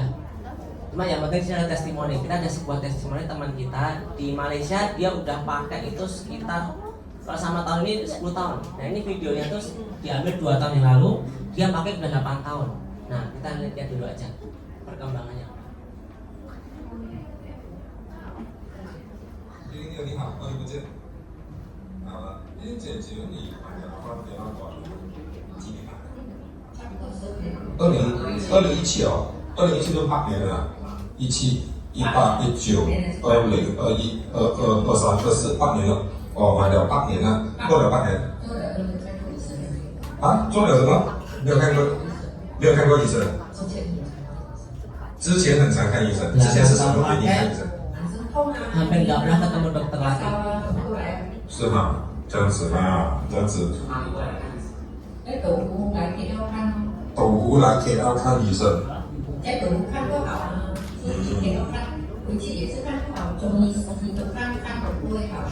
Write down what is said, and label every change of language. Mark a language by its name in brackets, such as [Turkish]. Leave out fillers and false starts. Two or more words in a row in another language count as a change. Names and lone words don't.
[Indonesian] Cuma yang penting sih ada testimoni. Kita ada sebuah testimoni teman kita di Malaysia, dia udah pakai itu sekitar kalau sama tahun ini 10 tahun. Nah ini videonya tuh diambil 2 tahun yang lalu, dia pakai udah 8 tahun. Nah kita lihat dulu aja perkembangannya. [Chinese] 你好，好久不见。因为解决你还没有发比较短，几年吧？2017哦，2017都8年了，17、18、19、20、21、22、23、24，8年了。哦，买了8年了，过了8年。啊，做了什么？没有看过，没有看过医生。之前很常看医生，之前是什么原因看医生？ [Indonesian] hampir nggak pernah ketemu dokter lagi. [Chinese] 是吗？这样子啊，这样子。斗湖来 KL 看医生。在斗湖看不好啊，自己 KL 看，回去也是看不好，中医、西医都看都不会好。